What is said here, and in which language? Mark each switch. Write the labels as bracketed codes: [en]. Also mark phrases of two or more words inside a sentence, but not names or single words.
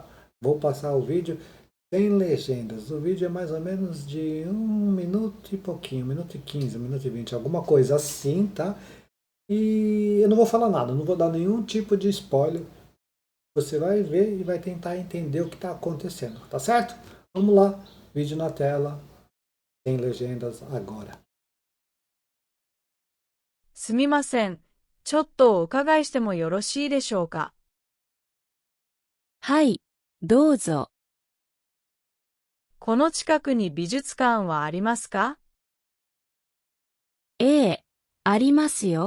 [pt] Vou passar o vídeo sem legendas. O vídeo é mais ou menos de 1 minuto e pouquinho, 1 minuto e 15, 1 minuto e 20, alguma coisa assim, tá? E eu não vou falar nada, não vou dar nenhum tipo de spoiler. Você vai ver e vai tentar entender o que está acontecendo, tá certo? Vamos lá, vídeo na tela, sem legendas agora. [ja] すみません。ちょっとお伺いしてもよろしいでしょうか。はい、どうぞ。この近くに美術館はありますか？ええ、ありますよ。